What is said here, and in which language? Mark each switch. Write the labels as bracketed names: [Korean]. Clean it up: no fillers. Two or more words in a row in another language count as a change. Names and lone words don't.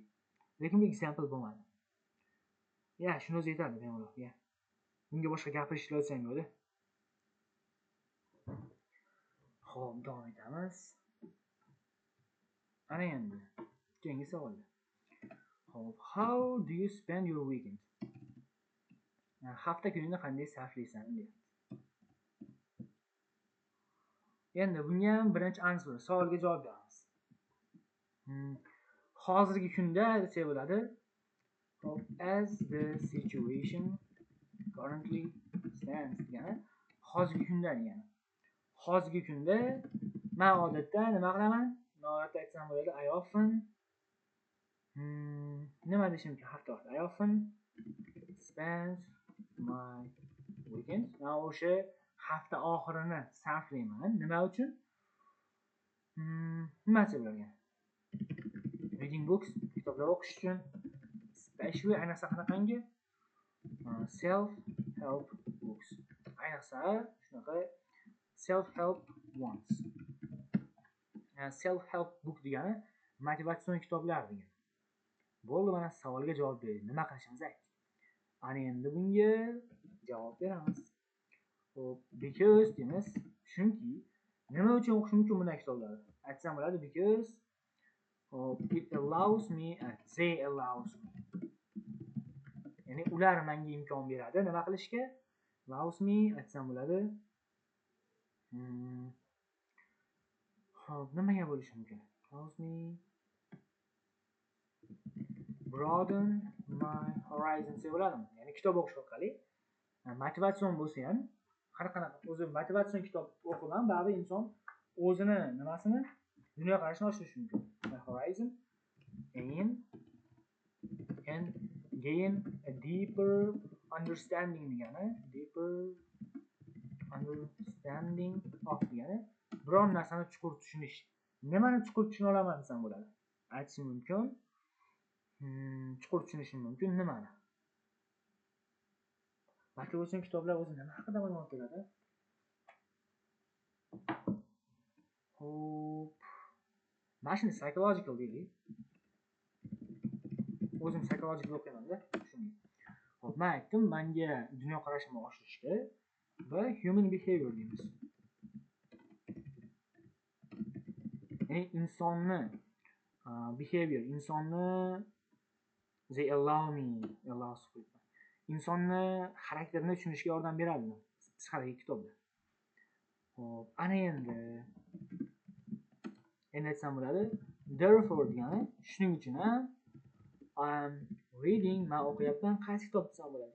[Uzbek] Lekin bu example bo'lmadi. Ya, shuni o'zi yetadi bemalol, ya. Bunga boshqa gapirish iloji ham yo'q-da. Xo'p, davom etamiz. Ana endi keyingi savollar. Xo'p, [English] how do you spend your weekend? [Uzbek] Hafta kunini qanday sarflaysan deyapti. Endi bunga ham birinchi answer, savolga javob beramiz. Hozirgi kunda desa bo'ladi. [English] As the situation currently stands [Uzbek] degani hozirgi kunda degani. Hozirgi kunda men odatda nima qilaman? Norat aytsam bo'ladi. [English] I often [Uzbek] nima deshim mumkin hafta oxiri. [English] I often spend my weekend. [Uzbek] Men o'sha hafta oxirini sarflayman. Nima uchun? Nima desa bo'ladi? [English] Reading books, [Uzbek] kitoblar o'qish uchun. Especially ayniqsa qanaqangi? [English] Self-help books. [Uzbek] Ayniqsa shunaqa [English] self-help ones. Self-help book [Uzbek] degani motivatsion kitoblar degani. Bo'ldi, mana savolga javob berdik. Nima qilishimizni aytdik. Ana endi bunga javob beramiz. Xo'p, because deymiz. Chunki nima uchun o'qish mumkin bunday kitoblarni? Aytsam bo'ladi, [English] because it allows me and they allows me. [Uzbek] Ya'ni ular menga imkon beradi nima qilishga? [English] Allows me [Uzbek] aytsam bo'ladi. Xo'p, nimaga bo'lishi mumkin? [English] Allows me broaden my horizons [Uzbek] deb bo'ladimi? Ya'ni kitob o'qish orqali motivatsion bo'lsa ham har qanaqa o'zi motivatsion kitob o'qigan baribir inson o'zini nimasini dunyoqarashini oshirishi mumkin. [English] Horizon and gain a deeper understanding degani, deeper understanding of [Uzbek] degani biron narsani chuqur tushunish. Nimani chuqur tushuna olaman desam bo'ladi. Aytishim mumkin. Chuqur tushunishim mumkin nimani? Motivatsion kitoblar o'zi nima haqida ma'lumot beradi? Hop. Mashina psychological deydi. O'zim psychological o'qiyman-da, shunga. Hop, men aytdim, menga dunyo qarashimni oshirishga va [English] human behavior [Uzbek] deymiz. Ya'ni insonni behavior, insonni [English] they allow me, allow support. [Uzbek] insonni xarakterini tushunishga yordam beradi psixologik kitoblar. Hop, ana endi aytsam bo'ladi. Therefore degani shuning uchun ham [English] I'm reading, [Uzbek] men o'qiyapman. Qaysi kitob desam bo'ladi?